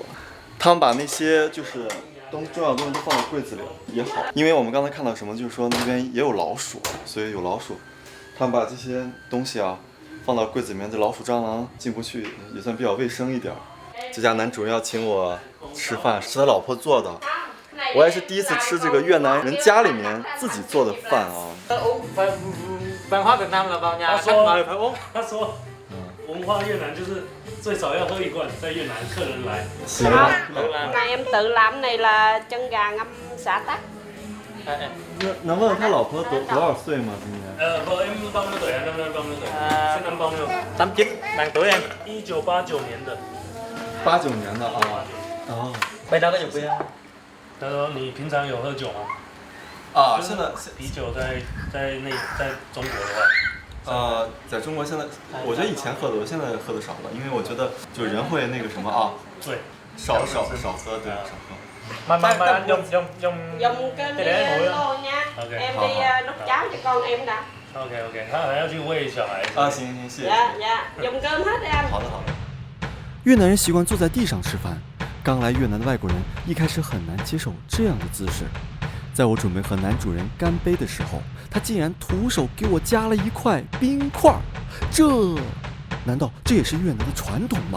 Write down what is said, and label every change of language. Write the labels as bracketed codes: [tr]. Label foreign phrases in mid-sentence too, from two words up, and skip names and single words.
[zh] 他们把那些就是重要的东西都放到柜子里也好，因为我们刚才看到什么，就是说那边也有老鼠，所以有老鼠，他们把这些东西啊放到柜子里面，这老鼠蟑螂进不去，也算比较卫生一点。这家男主人要请我吃饭，是他老婆做的，我也是第一次吃这个越南人家里面自己做的饭啊。 [vi] văn hóa Việt Nam là vào nhà khách mời phải uống. [zh] 他说文化越南就是最少要喝一罐，在越南客人来。行。 [vi] Ngày em tự làm này là chân gà ngâm xả tắc. [zh] 能问问他老婆多少岁吗？今年 [vi] vợ em bao nhiêu tuổi? Năm bao nhiêu tuổi? Sinh năm bao nhiêu? 89, bằng tuổi em. [zh] 1989年的。 89年的啊。哦。 [vi] Bên đó có dùng bia không? [zh] 他说你平常有喝酒吗？啊，现在啤酒在中国的话，在中国现在，我觉得以前喝多，现在喝的少了，因为我觉得就人会那个什么啊，对，少喝，对，少喝。 [vi] Mà anh dùng Dùng cái ly lô nha. Em đi đút cháo cho con em đã. [zh] OK， 他还要去喂小孩。啊，行，谢谢。 [vi] Dạ, dùng cơm hết đi anh. [zh] 好的。越南人习惯坐在地上吃饭，刚来越南的外国人一开始很难接受这样的姿势。在我准备和男主人干杯的时候，他竟然徒手给我夹了一块冰块，难道这也是越南的传统吗？